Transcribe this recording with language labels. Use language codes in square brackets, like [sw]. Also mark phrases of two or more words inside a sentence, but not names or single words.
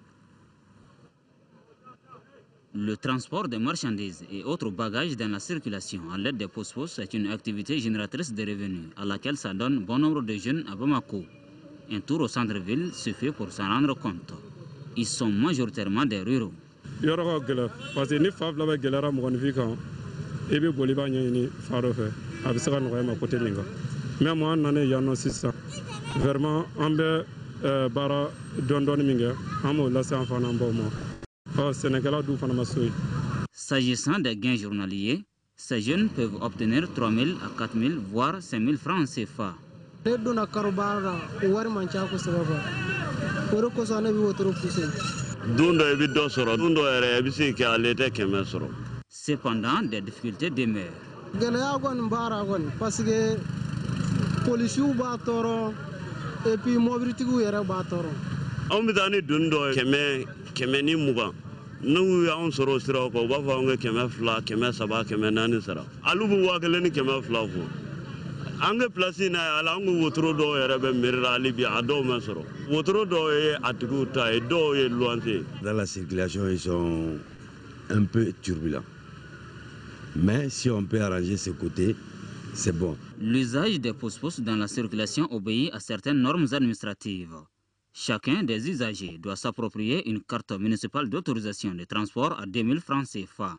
[fr] Le transport des marchandises et autres bagages dans la circulation à l'aide des pousse-pousse est une activité génératrice de revenus à laquelle s'adonnent bon nombre de jeunes à Bamako. Un tour au centre-ville suffit pour s'en rendre compte. Ils sont majoritairement des ruraux. Parce que [bm] ni fa fila bɛ gɛlɛyara mɔgɔninfin kan i bɛ boli i b'a ɲɛɲini fa dɔ fɛ a bɛ se ka nɔgɔya ma côté min kan [fr] mais moi [bm] an nanen yan nɔ sisan vraiment an bɛ baara dɔɔni min kɛ an b'o lase an fana an baw ma Sénégalais d'où fana ma so ye. [fr] S'agissant des gains journaliers, ces jeunes peuvent obtenir 3 000 à 4 000 voire 5 000 francs CFA. [bm] Ne donna karobara la wari man ca kosɛbɛ quoi o de kosɔn ne bɛ wotoro poussé. Don dɔ i bɛ dɔ sɔrɔ don dɔ yɛrɛ i bɛ se kɛ ale tɛ kɛmɛ sɔrɔ. [fr] Cependant, des difficultés demeurent. [bm] Gɛlɛya kɔni b'ara kɔni [fr] parce que [bm] policiers b'a tɔɔrɔ et puis mobilitigiw yɛrɛ b'a tɔɔrɔ. Anw bɛ taa ni doni dɔ ye kɛmɛ ni mugan n'u y'anw sɔrɔ o siraw kan u b'a fɔ anw ka kɛmɛ fila kɛmɛ saba kɛmɛ naani sara olu bɛ 1000 ni kɛmɛ fila fɔ an ka pilasi in na ala an ka wotoro dɔw yɛrɛ bɛ miiri la hali bi a dɔw ma sɔrɔ wotoro dɔw ye a tigiw ta ye dɔw ye luwanse. [fr] Dans la circulation ils sont un peu turbulents mais si on peut arranger ce côté c'est bon. L'usage des pousse-pousse dans la circulation obéit à certaines normes administratives. Chacun des usagers doit s'approprier une carte municipale d'autorisation de transport à 2000 francs CFA.